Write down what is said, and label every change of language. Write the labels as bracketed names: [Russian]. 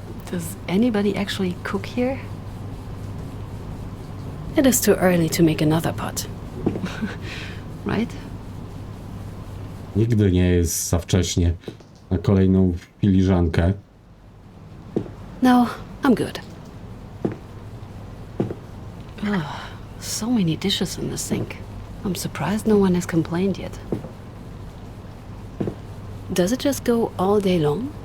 [English] Does anybody actually cook here? It is too early to make another pot. Right? [Polish] Nigdy nie jest za wcześnie na kolejną filiżankę. [English] No, I'm good. Ugh, so many dishes in the sink. I'm surprised no one has complained yet. Does it just go all day long?